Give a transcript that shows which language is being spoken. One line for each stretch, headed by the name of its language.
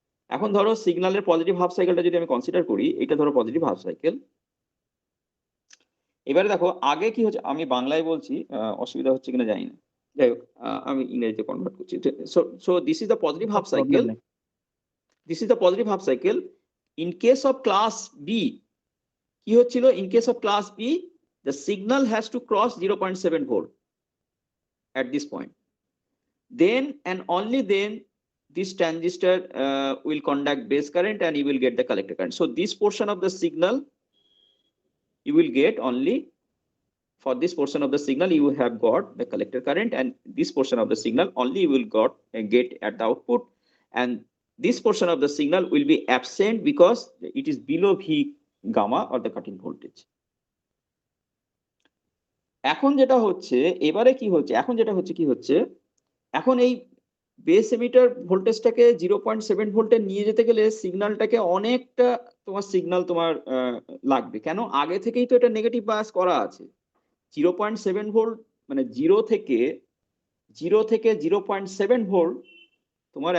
Bangla: এখন ধরো সিগন্যালের পজিটিভ হাফ সাইকেলটা যদি আমি কনসিডার করি, এটা ধরো পজিটিভ হাফ সাইকেল। এবারে দেখো আগে কি হচ্ছে, আমি বাংলায় বলছি, অসুবিধা হচ্ছে কিনা জানি না, যাই হোক আমি ইংরেজিতে কনভার্ট করছি।
English: So this is the positive half cycle, this is the positive half cycle. In case of class B
Bangla: কি হচ্ছিল?
English: In case of class B the signal has to cross 0.7 volt at this point. Then and only then this transistor will conduct base current and you will get the collector current. So this portion of the signal you will get only, for this portion of the signal you have got the collector current, and this portion of the signal only you will get at the output, and this portion of the signal will be absent because it is below V gamma or the cut-in voltage.
Bangla: এখন যেটা হচ্ছে, এবারে কি হচ্ছে, এখন যেটা হচ্ছে কি হচ্ছে, এখন এই বেস এমিটার ভোল্টেজটাকে 0.7 ভোল্টে নিয়ে যেতে গেলে সিগন্যালটাকে অনেকটা তোমার সিগন্যাল তোমার লাগবে। কেন? আগে থেকেই তো এটা নেগেটিভ বায়াস করা আছে। 0.7 ভোল্ট মানে 0 থেকে 0.7 ভোল্ট তোমার।